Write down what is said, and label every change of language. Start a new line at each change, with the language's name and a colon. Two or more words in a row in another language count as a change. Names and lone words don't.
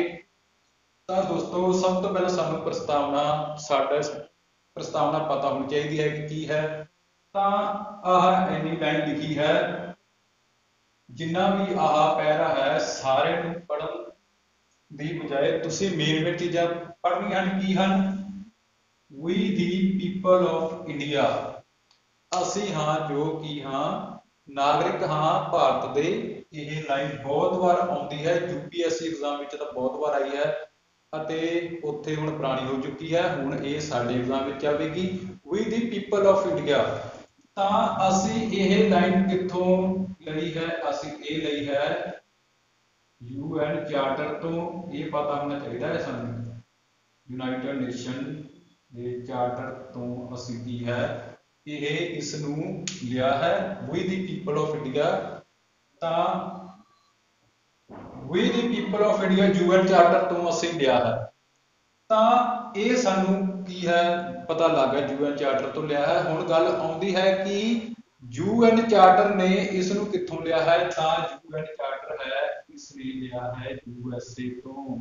Punjabi: ਤਾਂ ਦੋਸਤੋ ਸਭ ਤੋਂ ਪਹਿਲਾਂ ਸਾਨੂੰ ਪ੍ਰਸਤਾਵਨਾ ਪਤਾ ਹੋਣੀ ਚਾਹੀਦੀ ਹੈ ਕਿ ਕੀ ਹੈ। ਤਾਂ ਆਹ ਇੰਨੀ ਲਾਈਨ ਲਿਖੀ ਹੈ, ਜਿੰਨਾ ਵੀ ਆਹ ਪੈਰਾ ਹੈ ਸਾਰੇ ਨੂੰ ਪੜ੍ਹਨ ਦੀ ਬਜਾਏ ਤੁਸੀਂ ਮੇਨ ਚੀਜ਼ਾਂ ਪੜ੍ਹਨੀਆਂ ਹਨ। ਕੀ ਹਨ?
English: We the people of India,
Punjabi: ਅਸੀਂ ਹਾਂ ਜੋ ਕਿ ਹਾਂ ਨਾਗਰਿਕ ਹਾਂ ਭਾਰਤ ਦੇ। ਇਹ ਲਾਈਨ ਬਹੁਤ ਵਾਰ ਆਉਂਦੀ ਹੈ, UPSC ਐਗਜ਼ਾਮ ਵਿੱਚ ਤਾਂ ਬਹੁਤ ਵਾਰ ਆਈ ਹੈ ਅਤੇ ਉੱਥੇ ਹੁਣ ਪੁਰਾਣੀ ਹੋ ਚੁੱਕੀ ਹੈ, ਹੁਣ ਇਹ ਸਾਡੇ ਐਗਜ਼ਾਮ ਵਿੱਚ ਆਵੇਗੀ।
English: We the people of India,
Punjabi: ਤਾਂ ਅਸੀਂ ਇਹ ਲਾਈਨ ਕਿੱਥੋਂ ਲਈ ਹੈ? ਅਸੀਂ ਇਹ ਲਈ ਹੈ UN ਚਾਰਟਰ ਤੋਂ। ਇਹ ਪਤਾ ਹੋਣਾ ਚਾਹੀਦਾ ਹੈ ਸਾਨੂੰ, ਯੂਨਾਈਟਿਡ ਨੇਸ਼ਨ ਦੇ ਚਾਰਟਰ ਤੋਂ ਅਸੀਂ ਕੀ ਹੈ ਇਹ ਇਸ ਨੂੰ ਲਿਆ ਹੈ।
English: We the people of India,
Punjabi: ਤਾਂ
English: We the people of India
Punjabi: UN ਚਾਰਟਰ ਤੋਂ ਅਸੀਂ ਲਿਆ ਹੈ। ਤਾਂ ਇਹ ਸਾਨੂੰ ਕੀ ਹੈ ਪਤਾ ਲੱਗ ਗਿਆ, UN ਚਾਰਟਰ ਤੋਂ ਲਿਆ ਹੈ। ਹੁਣ ਗੱਲ ਆਉਂਦੀ ਹੈ ਕਿ UN ਚਾਰਟਰ ਨੇ ਇਸ ਨੂੰ ਕਿੱਥੋਂ ਲਿਆ ਹੈ? ਤਾਂ UN ਚਾਰਟਰ ਹੈ ਇਸ ਨੇ ਲਿਆ ਹੈ USA ਤੋਂ।